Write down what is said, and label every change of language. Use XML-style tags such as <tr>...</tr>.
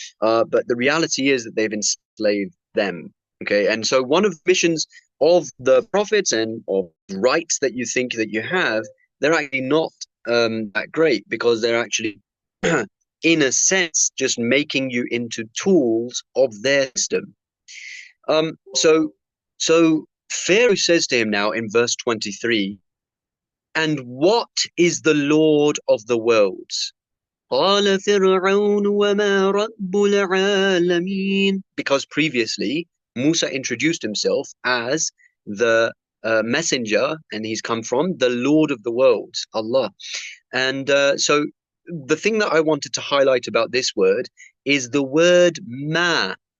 <en>But the reality is that they've enslaved them. Okay, and so one of the missions of the prophets and of rights that you think that you have, they're actually not that great because they're actually in a sense, just making you into tools of their system. So, so Pharaoh says to him now in verse 23, "And what is the Lord of the worlds?"</en> <ar>قال فرعون وما رب العالمين.</ar> <en>Because previously Musa introduced himself as the messenger, and he's come from the Lord of the worlds, Allah. And so the thing that I wanted to highlight about this word is the word ma.</en>